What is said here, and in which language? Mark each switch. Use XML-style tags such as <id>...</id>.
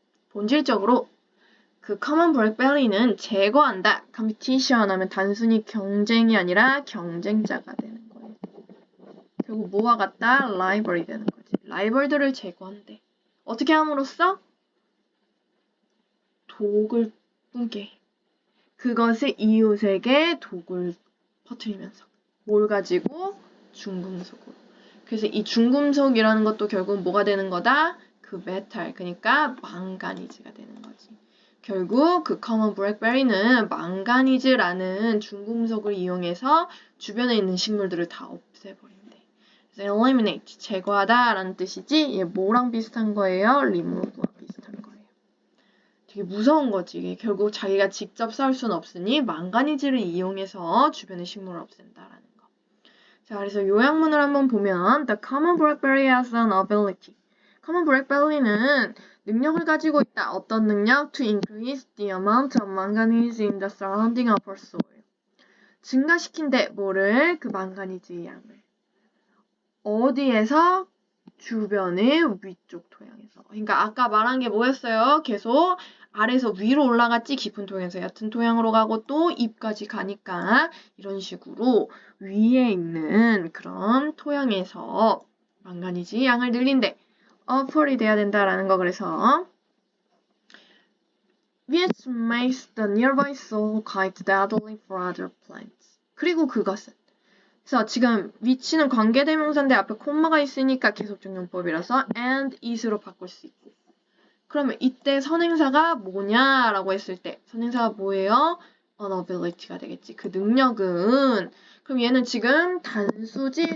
<ko>본질적으로 그 common blackberry는 제거한다. competition 하면 단순히 경쟁이 아니라 경쟁자가 되는 거예요. 결국 뭐와 같다? 라이벌이 되는 거지. 라이벌들을 제거한대. 어떻게 함으로써? 독을 뿜게. 그것을 이웃에게 독을 퍼뜨리면서. 뭘 가지고? 중금속으로. 그래서 이 중금속이라는 것도 결국 뭐가 되는 거다? 그 메탈, 그러니까 망가니즈가 되는 거지. 결국 그 common blackberry는 망가니즈라는 중금속을 이용해서 주변에 있는 식물들을 다 없애버린대. 그래서 eliminate, 제거하다라는 뜻이지. 얘 뭐랑 비슷한 거예요? remove와 비슷한 거예요. 되게 무서운 거지. 이게 결국 자기가 직접 싸울 수는 없으니 망가니즈를 이용해서 주변의 식물을 없앤다라는 거. 자, 그래서 요약문을 한번 보면</ko> <en>The common blackberry has an ability.</en> <ko>common blackberry는 능력을 가지고 있다. 어떤 능력?</ko> <en>To increase the amount of manganese in the surrounding upper soil.</en> <ko>증가시킨대. 뭐를? 그 망가니즈의 양을. 어디에서? 주변의 위쪽 토양에서. 그러니까 아까 말한 게 뭐였어요? 계속 아래에서 위로 올라갔지 깊은 토양에서 얕은 토양으로 가고 또 잎까지 가니까 이런 식으로 위에 있는 그런 토양에서 망가니즈 양을 늘린대. upper이 돼야 된다라는 거. 그래서</ko> <en>which makes the nearby soil quite deadly for other plants.</en> <ko>그리고 그것은. 그래서 지금 위치는 관계대명사인데 앞에 콤마가 있으니까 계속적용법이라서 and is로 바꿀 수 있고. 그러면 이때 선행사가 뭐냐라고 했을 때 선행사가 뭐예요? an ability가 되겠지. 그 능력은. 그럼 얘는 지금 단수지.</ko>